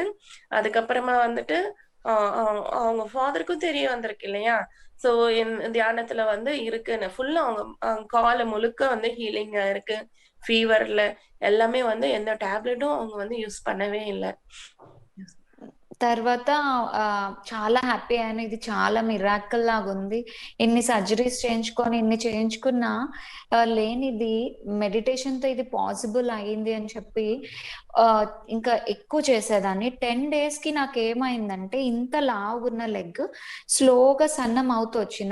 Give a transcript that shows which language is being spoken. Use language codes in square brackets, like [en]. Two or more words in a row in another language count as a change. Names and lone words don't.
[ta] அதுக்கப்புறமா வந்துட்டு ஆ அ அவங்க ஃபாதருக்கும் தெரிய வந்திருக்கு இல்லையா? ஸோ தியானத்துல வந்து இருக்குன்னு. ஃபுல்லா அவங்க கால முழுக்க வந்து ஹீலிங் ஆயிருக்கு. ஃபீவர்ல எல்லாமே வந்து எந்த டேப்லெட்டும் அவங்க வந்து யூஸ் பண்ணவே இல்ல. [te] తర్వాత చాలా హ్యాపీ అయ్యాను. ఇది చాలా మిరాకిల్ లాగుంది. ఇన్ని సర్జరీస్ చేయించుకొని, ఇన్ని చేయించుకున్నా లేనిది మెడిటేషన్‌తో ఇది పాసిబుల్ అయింది అని చెప్పి ఆహ్, ఇంకా ఎక్కువ చేసేదాన్ని. 10 డేస్‌కి నాకేమైందంటే ఇంత లావుగున్న [en] leg slow [te] సన్నం అవుతూ వచ్చింది.